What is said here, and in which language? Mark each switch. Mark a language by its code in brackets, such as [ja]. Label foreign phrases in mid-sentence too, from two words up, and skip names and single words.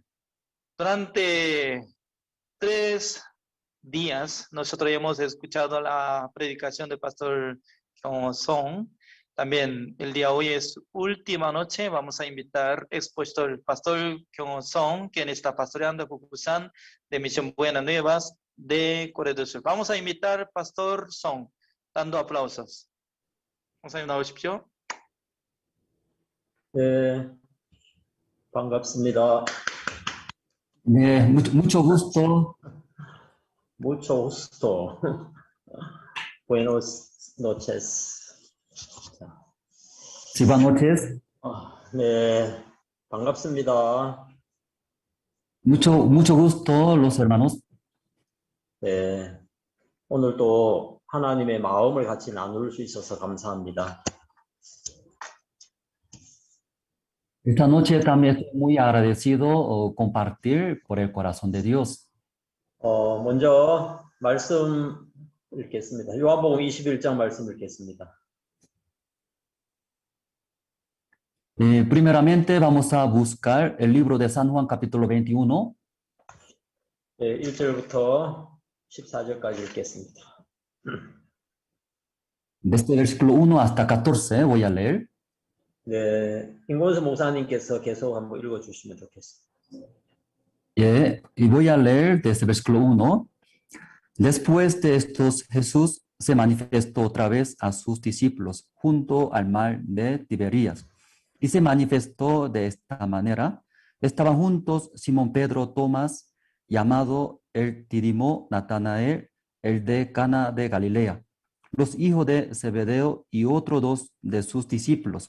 [es] Durante 3 días nosotros hemos escuchado la predicación del pastor Kyung Song. También el día de hoy es última noche, vamos a invitar expuesto el pastor Kyung Song, quien está pastoreando Busan de Misión Buenas Nuevas de Corea del Sur. Vamos a invitar pastor Song, dando aplausos. [ko] 목사님 나오십시오. 네, 반갑습니다. 네, [es] mucho gusto. Mucho gusto. Buenos noches. Sí, buenas noches. [ko] 네, 반갑습니다. [es] Mucho gusto, los hermanos. [ko] 네, 오늘도 하나님의 마음을 같이 나눌 수 있어서 감사합니다. [es] Esta noche también estoy muy agradecido compartir por el corazón de Dios. [ko] 먼저 말씀 읽겠습니다. 요한복음 21장 말씀 읽겠습니다. [es] Primeramente vamos a buscar el libro de San Juan capítulo 21. [ko] 네, 1절부터 14절까지 읽겠습니다. [es] Desde el versículo 1 hasta 14 voy a leer. [ko] 네, 임권수 목사님께서 계속 한번 읽어주시면 좋겠습니다. [es] Y voy a leer desde el versículo 1. Después de estos, Jesús se manifestó otra vez a sus discípulos junto al mar de Tiberías. Y se manifestó de esta manera. Estaban juntos Simón Pedro, Tomás, llamado el Dídimo, Natanael, el de Cana de Galilea, los hijos de Zebedeo y otros 2 de sus discípulos.